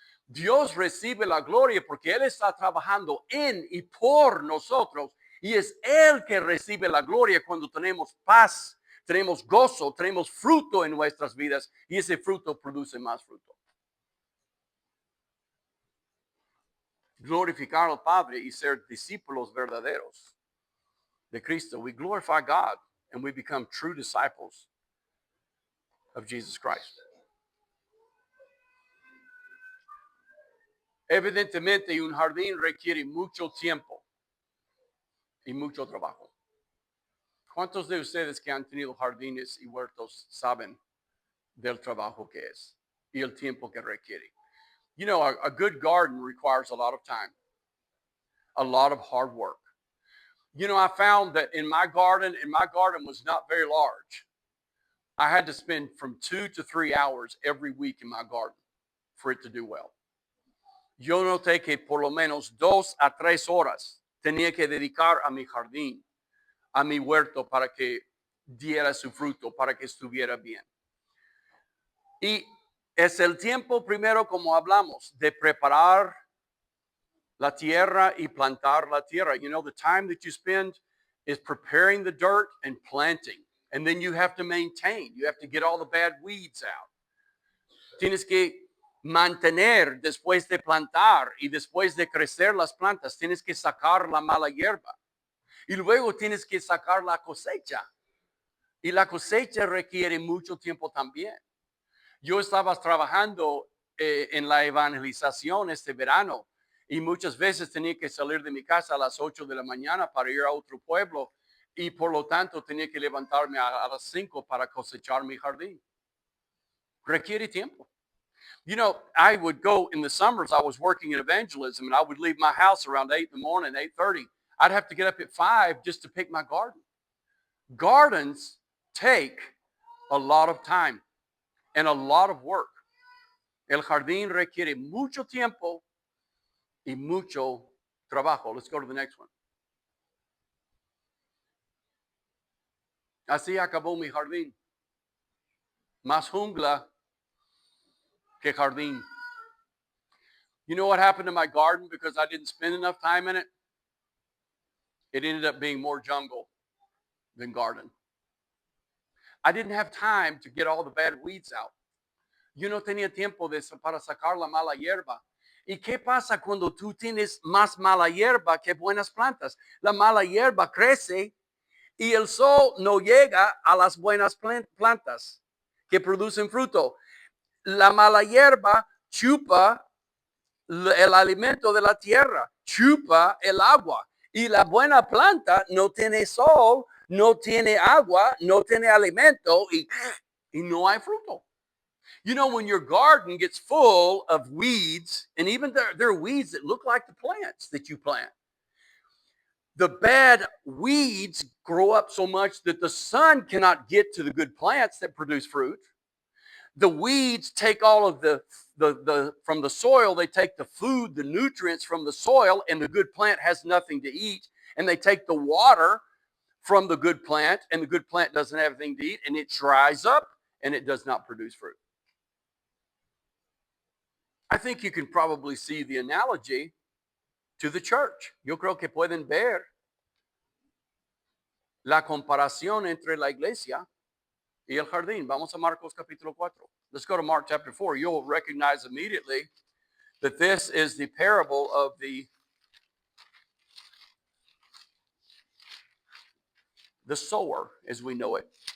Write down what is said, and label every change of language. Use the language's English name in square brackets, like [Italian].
[Spanish] Dios recibe la gloria porque Él está trabajando en y por nosotros. Y es Él que recibe la gloria cuando tenemos paz, tenemos gozo, tenemos fruto en nuestras vidas y ese fruto produce más fruto. Glorificar al Padre y ser discípulos verdaderos de Cristo. [English] We glorify God and we become true disciples of Jesus Christ. [Spanish] Evidentemente, un jardín requiere mucho tiempo y mucho trabajo. ¿Cuántos de ustedes que han tenido jardines y huertos saben del trabajo que es y el tiempo que requiere? [English] You know, a good garden requires a lot of time, a lot of hard work. You know, I found that in my garden, and my garden was not very large, I had to spend from 2 to 3 hours every week in my garden for it to do well. [Spanish] Yo noté que por lo menos 2 a 3 horas tenía que dedicar a mi jardín, a mi huerto, para que diera su fruto, para que estuviera bien. Y es el tiempo primero, como hablamos, de preparar la tierra y plantar la tierra. [English] You know, the time that you spend is preparing the dirt and planting. And then you have to maintain. You have to get all the bad weeds out. [Spanish] Tienes que mantener después de plantar y después de crecer las plantas. Tienes que sacar la mala hierba. Y luego tienes que sacar la cosecha. Y la cosecha requiere mucho tiempo también. Yo estaba trabajando en la evangelización este verano y muchas veces tenía que salir de mi casa a las 8 de la mañana para ir a otro pueblo y por lo tanto tenía que levantarme a las 5 para cosechar mi jardín. Requiere tiempo. [English] You know, I would go in the summers, I was working in evangelism and I would leave my house around 8 in the morning, 8:30. I'd have to get up at 5 just to pick my garden. Gardens take a lot of time and a lot of work. [Spanish] El jardín requiere mucho tiempo y mucho trabajo. [English] Let's go to the next one. [Spanish] Así acabó mi jardín. Más jungla que jardín. [English] You know what happened to my garden because I didn't spend enough time in it? It ended up being more jungle than garden. I didn't have time to get all the bad weeds out. [Spanish] Yo no tenía tiempo para sacar la mala hierba. ¿Y qué pasa cuando tú tienes más mala hierba que buenas plantas? La mala hierba crece y el sol no llega a las buenas plantas que producen fruto. La mala hierba chupa el alimento de la tierra, chupa el agua. Y la buena planta no tiene sol, no tiene agua, no tiene alimento y no hay fruto. [English] You know, when your garden gets full of weeds, and even there are weeds that look like the plants that you plant, the bad weeds grow up so much that the sun cannot get to the good plants that produce fruit. The weeds take all of the from the soil, they take the food, the nutrients from the soil, and the good plant has nothing to eat. And they take the water from the good plant, and the good plant doesn't have anything to eat, and it dries up and it does not produce fruit. I think you can probably see the analogy to the church. [Spanish] Yo creo que pueden ver la comparación entre la iglesia y el jardín. Vamos a Marcos capítulo 4. [English] Let's go to Mark chapter 4. You'll recognize immediately that this is the parable of the sower as we know it.